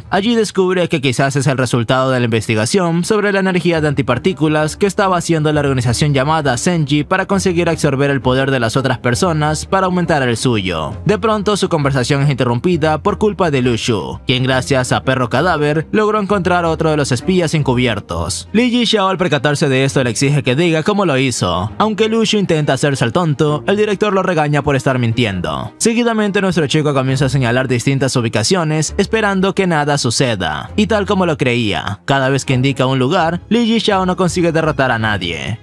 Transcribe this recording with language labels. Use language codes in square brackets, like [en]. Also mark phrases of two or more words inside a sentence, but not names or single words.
[es] Allí descubre que quizás es el resultado de la investigación sobre la energía de antipartículas que estaba haciendo la organización llamada Senji para conseguir absorber el poder de las otras personas para aumentar el suyo. De pronto su conversación es interrumpida por culpa de Lu Shu, quien gracias a Perro Cadáver logró encontrar a otro de los espías encubiertos. Li Yixiao, al percatarse de esto, le exige que diga cómo lo hizo. Aunque Lu Shu intenta hacerse el tonto, el director lo regaña por estar mintiendo. Seguidamente nuestro chico comienza a señalar distintas ubicaciones esperando que nada suceda, y tal como lo creía, cada vez que indica un lugar, Li Yixiao no consigue derrotar a nadie.